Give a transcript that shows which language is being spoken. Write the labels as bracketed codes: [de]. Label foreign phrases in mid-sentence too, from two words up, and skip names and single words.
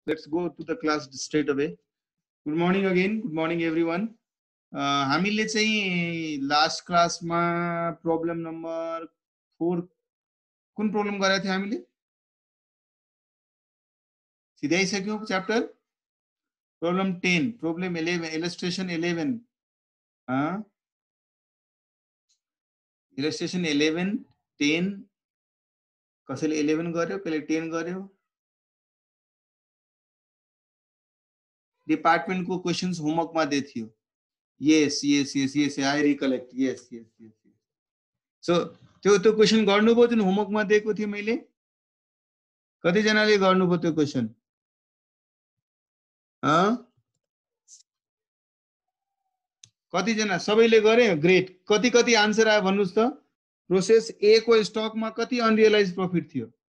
[en] Let's go to the class straight away. Good morning again. Good morning everyone. [ne] हामीले चाहिँ लास्ट क्लासमा [en] problem number 4 [ne] कुन प्रब्लम गरेका थियौं हामीले? सिधै आइसक्यौं [en] chapter problem 10, problem 11, illustration 11. [ne] इलस्ट्रेसन 11, 10 कसैले 11 गर्यो, कसैले 10 गर्यो. डिपार्टमेंट को [en] questions homework [ne] मा दिए थियो. [en] Yes, I recollect. Yes. [ne] So त्यो क्वेशन गर्नुभयो जुन होमवर्क मा दिएको थियो मैले? कति जनाले गर्नुभयो त्यो क्वेशन? कति जना? सबैले गरे? ग्रेट. कति आन्सर आयो भन्नुस् त? प्रोसेस ए को स्टक मा कति [en] unrealised profit [ne] थियो?